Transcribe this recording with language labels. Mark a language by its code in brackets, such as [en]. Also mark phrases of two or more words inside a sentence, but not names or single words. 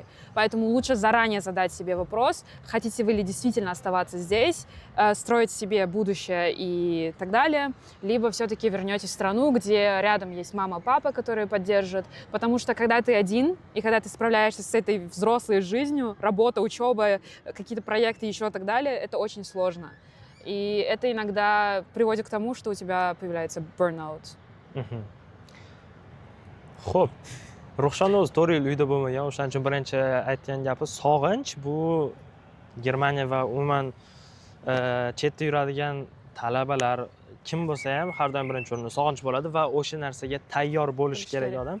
[ru] Поэтому лучше заранее задать себе вопрос, хотите вы ли действительно оставаться здесь, строить себе будущее и так далее, либо все-таки вернетесь в страну, где рядом есть мама, папа, которые поддержат. Потому что когда ты один, и когда ты справляешься с этой взрослой жизнью, работа, учеба, какие-то проекты еще и так далее, это очень сложно. И это иногда приводит к тому, что у тебя появляется burnout. [uz] Xo'p, Ruxshona o'zi 4 yil uyda bo'lmagan, o'shaning uchun birinchi aytgan gapi sog'inch. Bu Germaniya va umuman chetda yuradigan talabalar kim bo'lsa ham har doim birinchi o'rinda sog'inch bo'ladi va o'sha narsaga tayyor bo'lishi kerak odam.